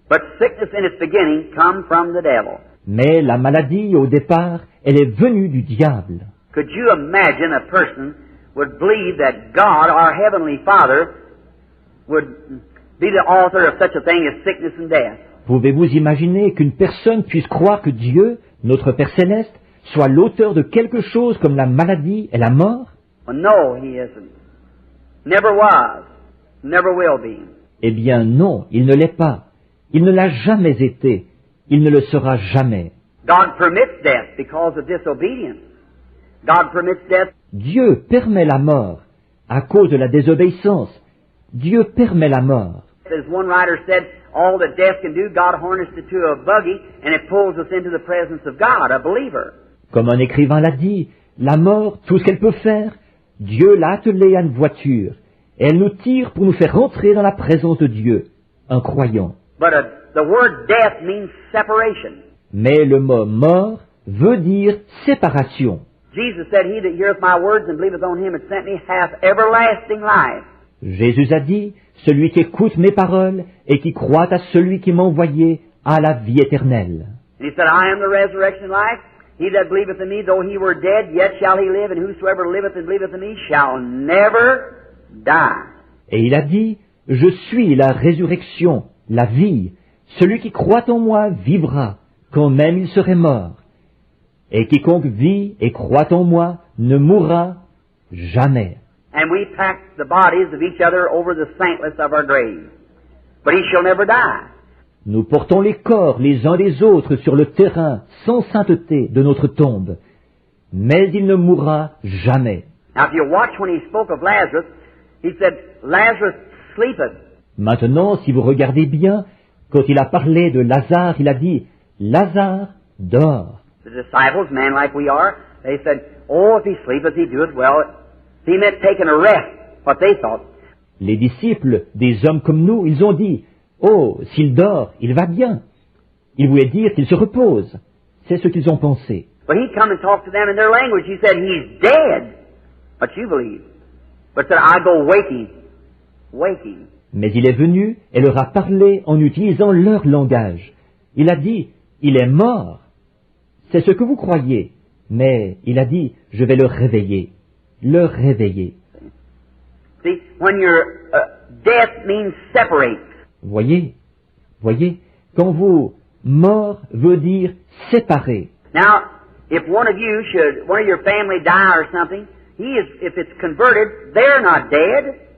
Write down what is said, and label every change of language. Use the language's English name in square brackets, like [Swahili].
[English] But sickness in its beginning come from the devil. [French] Mais la maladie, au départ, elle est venue du diable. [English] Could you imagine a person would believe that God, our Heavenly Father, would be the author of such a thing as sickness and death? [French] Pouvez-vous imaginer qu'une personne puisse croire que Dieu, notre Père Céleste, soit l'auteur de quelque chose comme la maladie et la mort? [English] Well, no, He isn't. Never was. Never will be. [French] Eh bien non, il ne l'est pas. Il ne l'a jamais été. Il ne le sera jamais. [English] God permits death because of disobedience. God permits death. [French] Dieu permet la mort à cause de la désobéissance. Dieu permet la mort. [English] As one writer said, all that death can do, God harnessed it to a buggy and it pulls us into the presence of God, a believer. [French] Comme un écrivain l'a dit, la mort, tout ce qu'elle peut faire, Dieu l'a attelée à une voiture, et elle nous tire pour nous faire rentrer dans la présence de Dieu, un croyant. [English] But the word death means separation. [French] Mais le mot mort veut dire séparation. [English] Jesus said, He that heareth my words and believeth on him that sent me hath everlasting life. [French] Jésus a dit, celui qui écoute mes paroles et qui croit à celui qui m'a envoyé a la vie éternelle. [English] And He said, I am the resurrection and life. He that believeth in me, though he were dead, yet shall he live, and whosoever liveth and believeth in me shall never die. [French] Et il a dit, je suis la résurrection, la vie. Celui qui croit en moi vivra, quand même il serait mort. Et quiconque vit et croit en moi ne mourra jamais. [English] And we pack the bodies of each other over the saintless of our grave. But he shall never die. [French] Nous portons les corps les uns des autres sur le terrain sans sainteté de notre tombe. Mais il ne mourra jamais. [English] Now if you watch when he spoke of Lazarus, he said, Lazarus sleepeth. [French] Maintenant, si vous regardez bien, quand il a parlé de Lazare, il a dit, Lazare dort. [English] The disciples, men like we are, they said, oh, if he sleepeth, he doeth well. He meant taking a rest, what they thought. [French] Les disciples, des hommes comme nous, ils ont dit, oh, s'il dort, il va bien. Il voulait dire qu'il se repose. C'est ce qu'ils ont pensé. [English] But he come and talked to them in their language. He said, he's dead. What you believe? but said, I go waking. Waking. [French] Mais il est venu et leur a parlé en utilisant leur langage. Il a dit, il est mort. C'est ce que vous croyez. Mais il a dit, je vais le réveiller. Le réveiller. [English] See, when your death means separate. [French] Voyez, quand vous, mort veut dire séparé. [English] Now, if one of your family die or something, if it's converted, they're not dead.